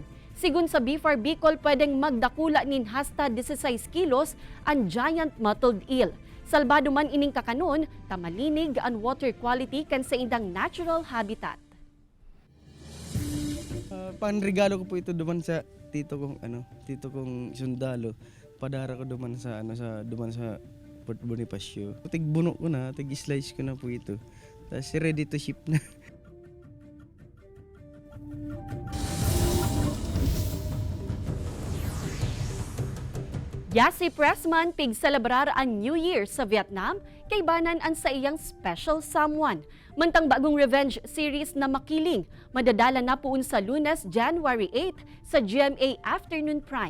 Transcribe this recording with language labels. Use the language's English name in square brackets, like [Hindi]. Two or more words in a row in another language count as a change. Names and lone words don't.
[Bikol] Sigun sa BFAR Bicol, pwedeng magdakula nin hasta 16 kilos ang [English] giant mottled eel. [Bikol] Salbado man ining kakanon, tamalinig ang [English] water quality [Bikol] kan sa indang [English] natural habitat. [Filipino] Panregalo ko po ito duman sa tito kong sundalo. [Bikol] Padara ko duman sa Fort Bonifacio. Tigbuno ko na, tig-slice ko na po ito. Tapos [English] ready to ship [Bikol] na. Yasi Pressman pig-celebrar ang New Year sa Vietnam kay banan ang sa iyang [English] special someone. [Bikol] Mantang bagong [English] revenge series [Bikol] na Makiling, madadala na poon sa Lunes, January 8 sa GMA Afternoon Prime.